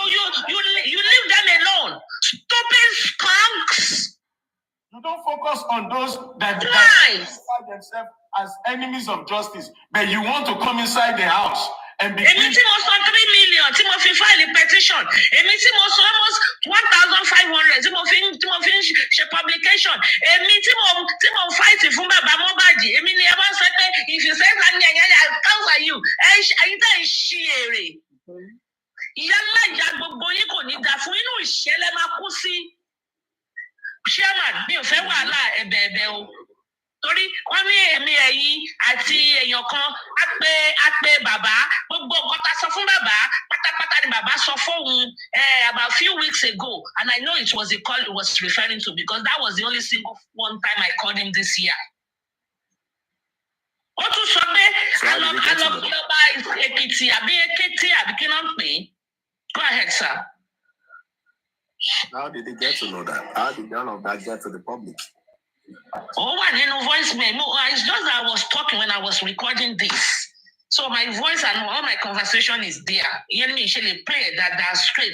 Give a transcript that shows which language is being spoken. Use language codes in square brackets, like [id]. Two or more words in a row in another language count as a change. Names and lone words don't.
[en] you leave them alone. Stupid skunks. You don't focus on those that Right. themselves as enemies of justice, but you want to come inside the house and be. [yo] Èmi tí mo san 3 million tí mo fi [en] file petition, [yo] èmi tí mo san almost 1,500 tí mo fi ń ṣe publication, èmi tí mo fight fún bàbá Mohbad, èmi ni ẹ bá sọ pé [en] if you say something I cancel you, [yo] ẹ̀yin tẹ́ ń ṣí èrè. Yálà ìyá gbogbo yín kò ní dà fún inú ìṣẹ̀lẹ̀ máa kú sí. Chairman, mi ò fẹ́ wàhálà ẹ̀bẹ̀ o. Torí wọ́n ní èmi ẹ̀yin àti èèyàn kan á pé bàbá gbogbo nǹkan tá a sọ fún bàbá pátápátá ni bàbá sọ fóun [en] about a few weeks ago, and I know it was the call he was referring to because that was the only single one time I called him this year. [yo] Ó tún sọ pé alọ́ba Èkìtì àbí Èkìtì àbí kí náà pè é. [en] Go ahead, sir. How did they get to know that? How did all of that get to the public? Oh, what in voice memo? It's just that I was talking when I was recording this. So my voice and all my conversation is there. You know me, actually play that straight.